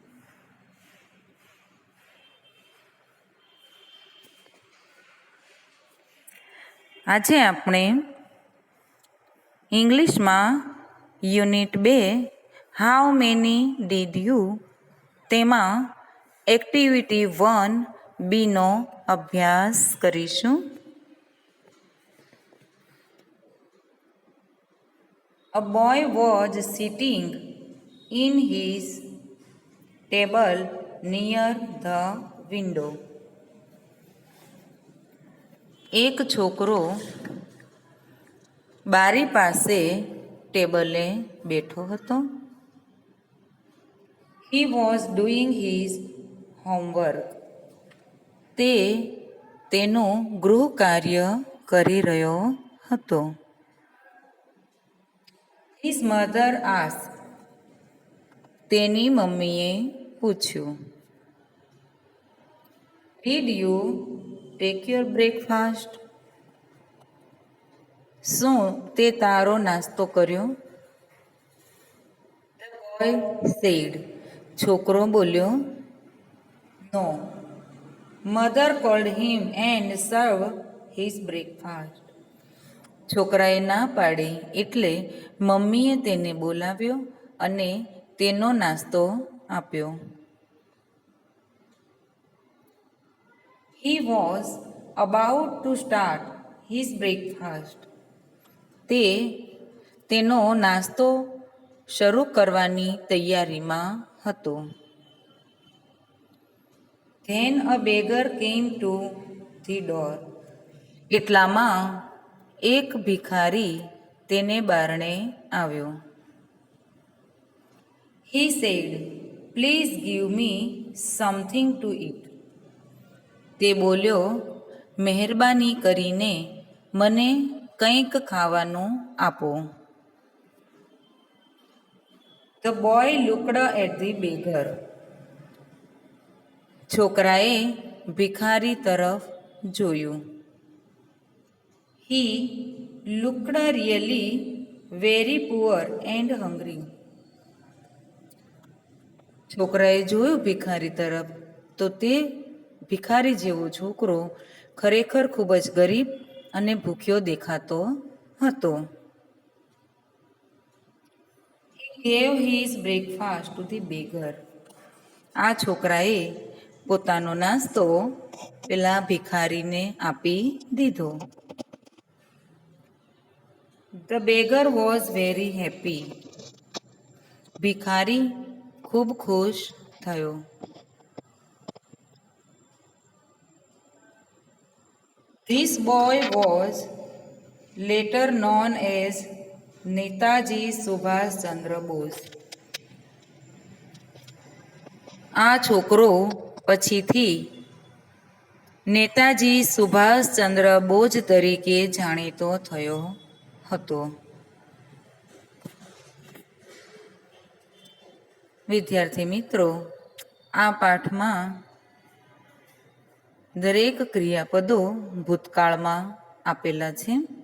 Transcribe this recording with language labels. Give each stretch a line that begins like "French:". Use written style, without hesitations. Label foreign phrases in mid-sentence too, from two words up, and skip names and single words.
Gujarati: આજે આપણે ઇંગ્લિશમાં યુનિટ 2
English: how many did you
Gujarati: તેમાં એક્ટિવિટી 1B નો અભ્યાસ કરીશું.
English: A boy was sitting in his table near the window.
Gujarati: એક છોકરો બારી પાસે ટેબલે બેઠો હતો.
English: He was doing his homework.
Gujarati: તે તેનું ગૃહ કાર્ય કરી રહ્યો હતો.
English: His mother asked.
Gujarati: તેની મમ્મીએ પૂછ્યું.
English: Did you take your breakfast?
Gujarati: શું તે તારો નાસ્તો કર્યો?
English: The boy said.
Gujarati: છોકરો બોલ્યો,
English: No. Mother called him and served his breakfast.
Gujarati: છોકરાએ ના પાડી એટલે મમ્મીએ તેને બોલાવ્યો અને તેનો નાસ્તો આપ્યો.
English: He was about to start his breakfast.
Gujarati: તે તેનો નાસ્તો શરૂ કરવાની તૈયારીમાં હતો.
English: Then a beggar came to the door.
Gujarati: એટલામાં એક ભિખારી તેને બારણે આવ્યો.
English: He said, Please give me something to eat.
Gujarati: તે બોલ્યો, મહેરબાની કરીને મને કંઈક ખાવાનું આપો.
English: The boy looked at the beggar.
Gujarati: છોકરાએ ભિખારી તરફ જોયું.
English: He looked really very poor and hungry.
Gujarati: છોકરાએ જોયું ભિખારી તરફ તો તે ભિખારી જેવો છોકરો ખરેખર ખૂબ જ ગરીબ અને ભૂખ્યો દેખાતો હતો.
English: He gave his breakfast to the beggar.
Gujarati: આ છોકરાએ પોતાનો નાસ્તો પેલા ભિખારીને આપી દીધો.
English: The beggar was very happy.
Gujarati: ભિખારી ખૂબ ખુશ થયો.
English: This boy was later known as Netaji Subhash Chandra Bose.
Gujarati: આ છોકરો પછીથી નેતાજી સુભાષચંદ્ર બોઝ તરીકે જાણીતો થયો હતો. વિદ્યાર્થી મિત્રો, આ પાઠમાં દરેક ક્રિયાપદો ભૂતકાળમાં આપેલા છે.